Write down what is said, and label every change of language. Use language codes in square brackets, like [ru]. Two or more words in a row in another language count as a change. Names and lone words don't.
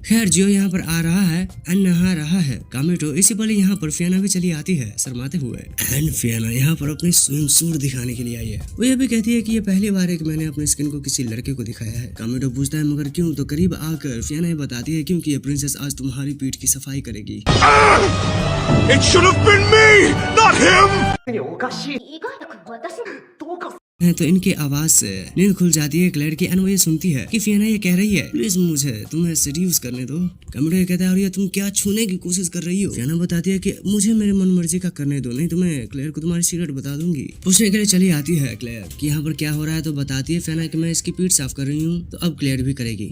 [hi] खैर जियो यहाँ पर आ रहा है एंड नहा रहा है कामिटो, इसी पल यहाँ पर फियाना भी चली आती है शर्माते हुए एंड फियाना यहाँ पर अपनी स्विम सूट दिखाने के लिए आई है। वो ये भी कहती है कि ये पहली बार है कि मैंने अपनी स्किन को किसी लड़के को दिखाया है। कामिटो पूछता है मगर क्यों, तो करीब आकर फियाना ये बताती है क्योंकि ये प्रिंसेस आज तुम्हारी पीठ की सफाई करेगी। [en] It should have been me, not him. [ja] 意外だから私どうか [hi] है तो इनकी आवाज से नींद खुल जाती है क्लेयर की एंड वो ये सुनती है कि फियाना ये कह रही है प्लीज मुझे तुम्हें सेड्यूस करने दो। कामिटो ये कहता है और ये तुम क्या छूने की कोशिश कर रही हो। फियाना बताती है कि मुझे मेरे मन मर्जी का करने दो, नहीं तो मैं क्लेयर को तुम्हारी सीक्रेट बता दूंगी। पूछने के लिए चली आती है क्लेयर कि यहाँ पर क्या हो रहा है, तो बताती है फियाना कि मैं इसकी पीठ साफ कर रही हूँ, तो अब क्लेयर भी करेगी।